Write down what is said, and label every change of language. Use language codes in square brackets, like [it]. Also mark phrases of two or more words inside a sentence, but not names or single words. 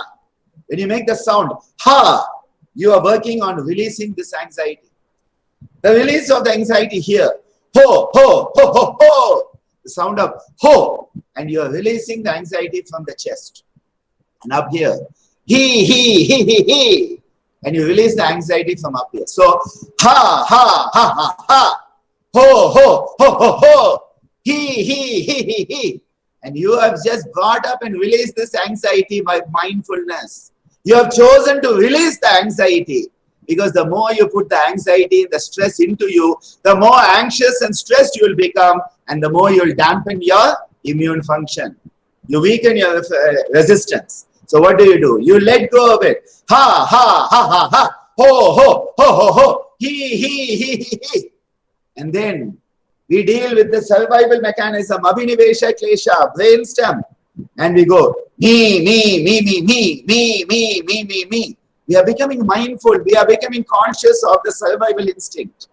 [en] When you make the sound, ha, you are working on releasing this anxiety. The release of the anxiety here, ho, ho, ho, ho, ho. The sound of ho, and you are releasing the anxiety from the chest. And up here, he, and you release the anxiety from up here. So, ha, ha, ha, ha, ha. Ho, ho, ho, ho, ho. He. And you have just brought up and released this anxiety by mindfulness. You have chosen to release the anxiety, because the more you put the anxiety, the stress into you, the more anxious and stressed you will become, and the more you will dampen your immune function. You weaken your resistance. So what do? You let go of it. Ha, ha, ha, ha, ha. Ho, ho, ho, ho, ho. He. And then we deal with the survival mechanism, [sa] Abhinivesha Klesha, [en] brainstem, and we go, me. We are becoming mindful, we are becoming conscious of the survival instinct.